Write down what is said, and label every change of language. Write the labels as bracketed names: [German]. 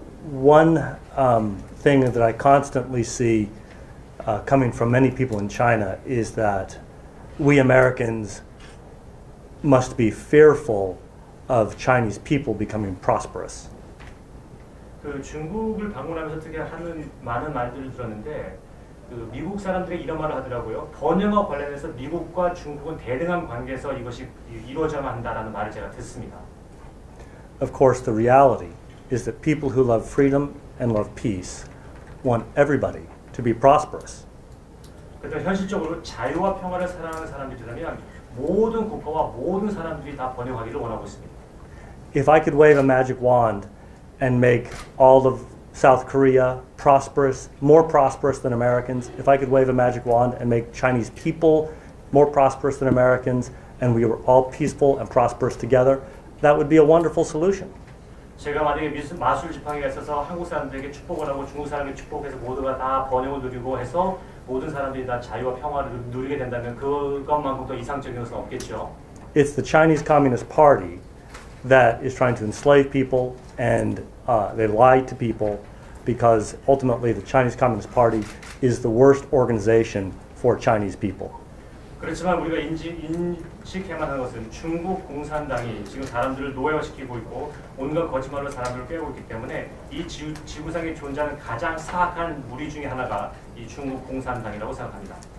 [English] One thing that I constantly see coming from many people in China is that we Americans must be fearful of Chinese people becoming prosperous. [Korean] 그 중국을 방문하면서 특히 하는 많은 말들을 들었는데 그 미국 사람들이 이런 말을 하더라고요. 번영과 관련해서 미국과 중국은 대등한 관계에서 이것이 이루어져야 한다라는 말을 제가 듣습니다. [English] Of course, the reality is that people who love freedom and love peace want everybody to be prosperous. [Korean] 그래서 현실적으로 자유와 평화를 사랑하는 사람들이라면 모든 국가와 모든 사람들이 다 번영하기를 원하고 있습니다. [English] If I could wave a magic wand and make all of South Korea prosperous, more prosperous than Americans, if I could wave a magic wand and make Chinese people more prosperous than Americans, and we were all peaceful and prosperous together, that would be a wonderful solution. [Korean] 제가 만약에 마술 지팡이가 있어서 한국 사람들에게 축복을 하고 중국 사람에게 축복해서 모두가 다 번영을 누리고 해서 모든 사람들이 다 자유와 평화를 누리게 된다면 그것만큼 더 이상적인 것은 없겠죠. [English] It's the Chinese Communist Party that is trying to enslave people, and they lie to people because ultimately the Chinese Communist Party is the worst organization for Chinese people. [Korean] 그렇지만 우리가 인식해야만 하는 것은 중국 공산당이 지금 사람들을 노예화시키고 있고 온갖 거짓말로 사람들을 깨우고 있기 때문에 이 지구상에 존재하는 가장 사악한 무리 중에 하나가 이 중국 공산당이라고 생각합니다.